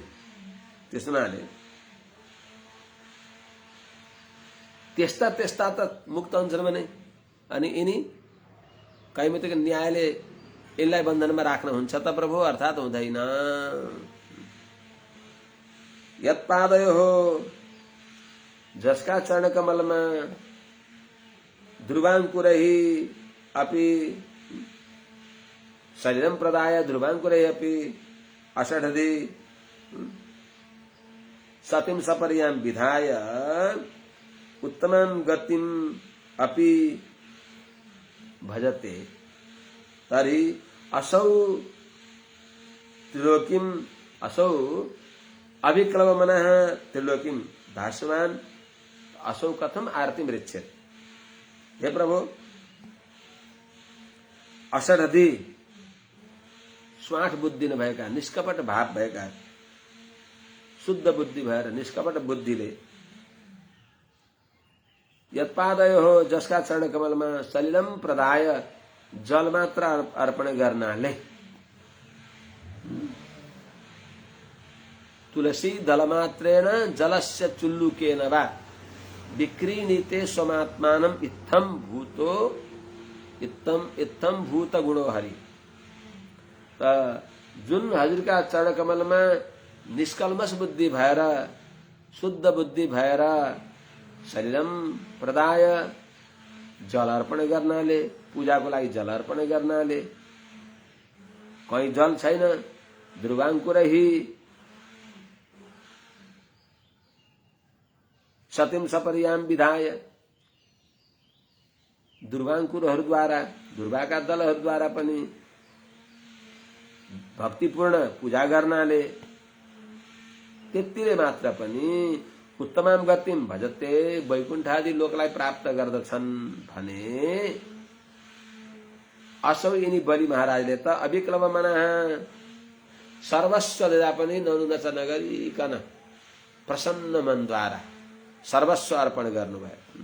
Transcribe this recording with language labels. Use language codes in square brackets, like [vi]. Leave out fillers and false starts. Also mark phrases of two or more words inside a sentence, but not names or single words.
[ne] त्यस हुनाले त्यस्ता त्यस्ता त मुक्त हुन्छन् भने अनि यिनी कैमतिक न्यायले यिनलाई बन्धनमा राख्नुहुन्छ त प्रभु? अर्थात् हुँदैन। यत्पादयो हो, जसका चरण कमलमा [sa] ध्रुवाङ्कुरैः अपि शरीरम प्रदाय ध्रुवाङ्कुरैः अपि अषडधि सतीं सपर्यां विधाय उत्तमां गतिं अपि भजते तर्हि असौ त्रिलोकीं, असौ अविक्लव मनः त्रिलोकीं दास्वान् असौ कथम आरती मृच्छेत। [ne] हे प्रभु, अषडधि स्वाठ बुद्धि नभएका, निष्कपट भाव भएका, शुद्ध बुद्धि भएर निष्कपट बुद्धिले यत्पादयो हो, जसका चरण कमलमा [sa] सलिलम प्रदाय [ne] जल मात्र अर्पण गर्नाले, [sa] तुलसी दलमात्रेण जलस्य चुल्लुकेन वा विक्रीणीते स्वमात्मानम् इत्थम भूतो इत्थम भूत गुणो हरि। [ne] जुन हजुरका चरण कमलमा निष्कल्मष बुद्धि भएर, शुद्ध बुद्धि भएर [sa] शरीरम प्रदाय [ne] जल अर्पण गर्नाले, पूजाको लागि जल अर्पण गर्नाले, कहीँ जल छैन, ध्रुवाङ्कुरैः [sa] सतीं सपर्यां विधाय, [ne] ध्रुवाङ्कुरहरूद्वारा, ध्रुवाका दलहरूद्वारा पनि भक्तिपूर्ण पूजा गर्नाले, त्यतिले मात्र पनि [sa] उत्तमाम गतिम भजते, [ne] वैकुण्ठादि लोकलाई प्राप्त गर्दछन् भने असौ यिनी बलि महाराजले त [sa] अविक्लव मनः [ne] सर्वस्व दिँदा पनि ननुनच नगरिकन प्रसन्न मनद्वारा सर्वस्व अर्पण गर्नुभयो।